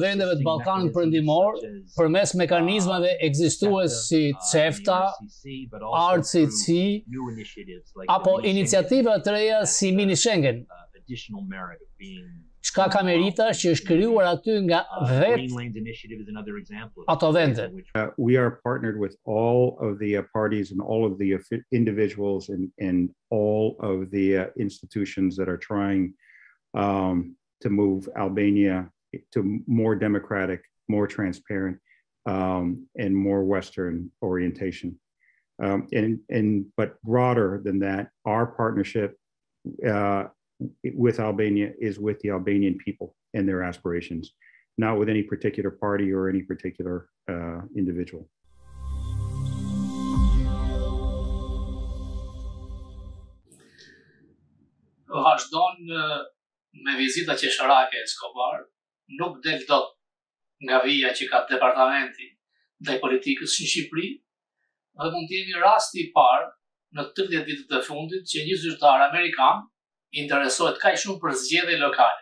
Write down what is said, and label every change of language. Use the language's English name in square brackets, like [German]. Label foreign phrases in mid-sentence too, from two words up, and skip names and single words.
[Albanian] vendeve të Ballkanit Perëndimor përmes mekanizmave ekzistuese si CEFTA, RCC apo iniciativa të reja si Mini Schengen. Çka ka merita që është krijuar aty nga vetë ato vende. [English] We are partnered with all of the parties and all of the individuals and all of the institutions that are trying to move Albania to more democratic, more transparent, and more Western orientation. But broader than that, our partnership with Albania is with the Albanian people and their aspirations, not with any particular party or any particular individual. [Albanian] Vazhdon me vizita qesharake Escobar, nuk del dot nga vija që ka departamenti ndaj politikës në Shqipëri, dhe mund të jemi rasti I parë në 30 ditët e fundit që një zyrtar amerikan interesohet kaq shumë për zgjedhje lokale.